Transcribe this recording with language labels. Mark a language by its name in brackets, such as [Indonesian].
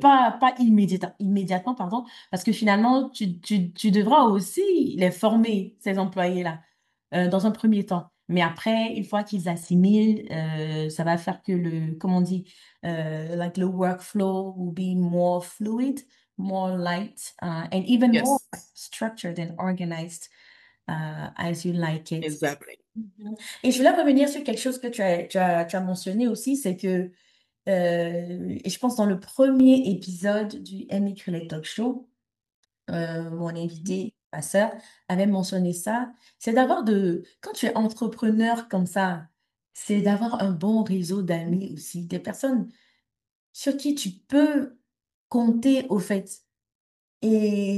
[French] pas immédiatement, pardon, parce que finalement, tu devras aussi les former, ces employés-là, dans un premier temps. Mais après, une fois qu'ils assimilent, ça va faire que comment on dit, [English] like the workflow will be more fluid, more light, and even more Yes, structured and organized, as you like it. exactly. Mhm. [French] Et je voulais revenir sur quelque chose que tu as mentionné aussi, c'est que et je pense dans le premier épisode du Amy Cruley Talk Show, mon invité, ma sœur, avait mentionné ça. C'est quand tu es entrepreneur comme ça, c'est d'avoir un bon réseau d'amis aussi, des personnes sur qui tu peux compter au fait et